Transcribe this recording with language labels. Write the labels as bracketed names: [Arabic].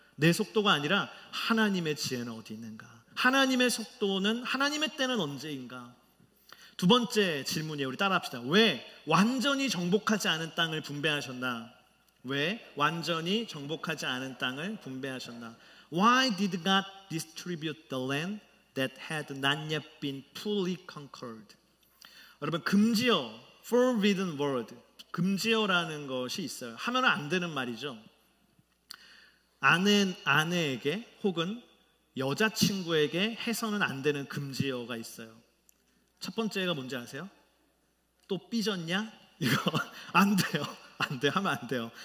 [Korean] 내 속도가 아니라 하나님의 지혜는 어디 있는가? 하나님의 속도는, 하나님의 때는 언제인가? 두 번째 질문이에요. 우리 따라합시다. 왜 완전히 정복하지 않은 땅을 분배하셨나? 왜 완전히 정복하지 않은 땅을 분배하셨나? [English] Why did God distribute the land that had not yet been fully conquered? [Korean] 여러분, 금지어, forbidden word, 금지어라는 것이 있어요. 하면 안 되는 말이죠. 아내에게 혹은 여자친구에게 해서는 안 되는 금지어가 있어요. 첫 번째가 뭔지 아세요? 또 삐졌냐? 이거 안 돼요. 안 돼, 하면 안 돼요.